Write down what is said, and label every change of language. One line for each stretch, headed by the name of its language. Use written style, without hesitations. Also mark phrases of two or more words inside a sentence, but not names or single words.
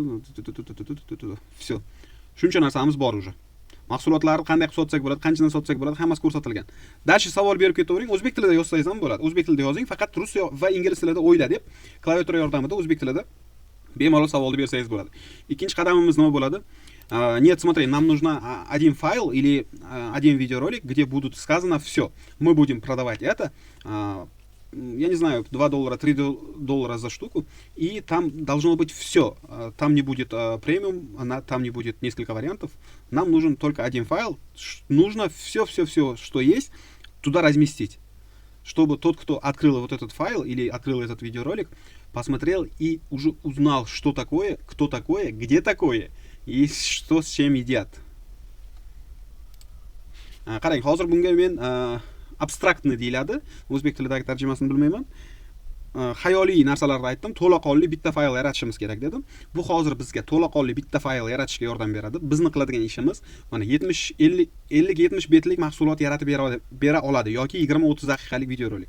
Uzbek: Всё. Shuncha narsamiz bor уже. Mahsulotlarni qanday qilib sotsak bo'ladi, qanchadan sotsak bo'ladi, hammasi ko'rsatilgan. Dashi savol berib ketavering, o'zbek tilida yozsangiz ham bo'ladi. O'zbek tilida yozing, faqat rus va ingliz tilida o'yla deb klaviatura yordamida o'zbek tilida bemalol savolni bersangiz bo'ladi. Ikkinchi qadamimiz nima bo'ladi?
Russian: Нет, смотри, нам нужно один файл или один видеоролик, где будут сказано все. Мы будем продавать это, я не знаю, $2, $3 за штуку, и там должно быть все. Там не будет премиум, там не будет несколько вариантов. Нам нужен только один файл. Нужно все, что есть, туда разместить, чтобы тот, кто открыл вот этот файл или открыл этот видеоролик, посмотрел и уже узнал, что такое, кто такое, где такое и что с чем едят.
Uzbek: Qarang, hozir bunga men abstraktni deyiladi. O'zbek tilidagi tarjimasini bilmayman. Xayoliy narsalarni aytdim. To'laqonli bitta fayl yaratishimiz kerak dedim. Bu hozir bizga to'laqonli bitta fayl yaratishga yordam beradi. Bizni qiladigan ishimiz mana 50-70 betlik mahsulot yaratib bera oladi yoki 20-30 daqiqalik videorolik.